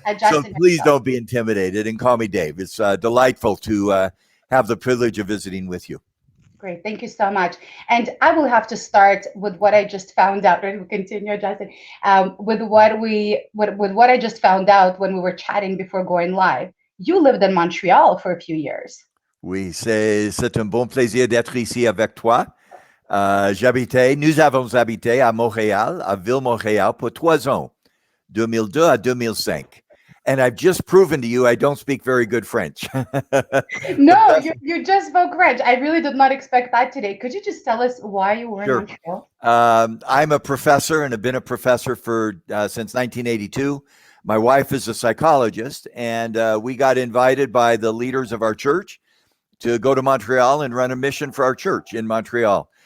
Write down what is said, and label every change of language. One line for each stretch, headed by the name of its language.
English: so please don't be intimidated and call me Dave. It's delightful to have the privilege of visiting with you. Great, thank you so much. And I will have to start with what I just found out. Right, we'll continue, Justin, with what I just found out when we were chatting before going live. You lived in Montreal for a few years.
French: Oui, c'est un bon plaisir d'être ici avec toi. Nous avons habité à Montréal, à Ville-Montréal, pour 3 ans, 2002 à 2005.
English: And I've just proven to you I don't speak very good French. No, you just spoke French. I really did not expect that today. Could you just tell us why you were in Montreal? I'm a professor and have been a professor for since 1982. My wife is a psychologist, and we got invited by the leaders of our church to go to Montreal and run a mission for our church in Montreal.